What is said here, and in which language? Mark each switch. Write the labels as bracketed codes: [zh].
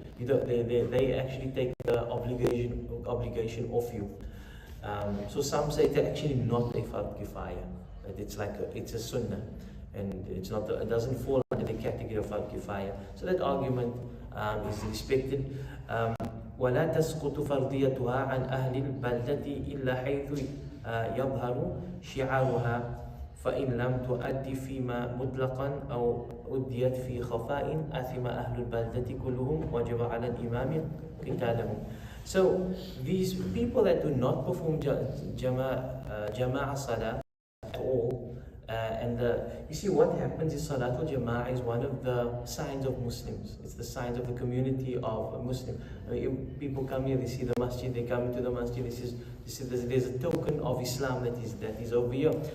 [en] They actually take the obligation off you. So some say it's actually not a fard kifaya. It's a sunnah, and it doesn't fall under the category of fard kifaya. So that argument is respected. [ar] ولا تسقط فرضيتها عن أهل البلدة إلا حيث يظهر شعارها فإن لم تؤدي فيما مطلقا أو أديت في خفاء أثم أهل البلدة كلهم وجب على الإمام قتالهم. [en] So these people that do not perform Jama'ah Salah at all, you see what happens is Salatul Jama'ah is one of the signs of Muslims. It's the signs of the community of Muslims. People come here, they see the masjid, they come into the masjid, there's a token of Islam that is over here.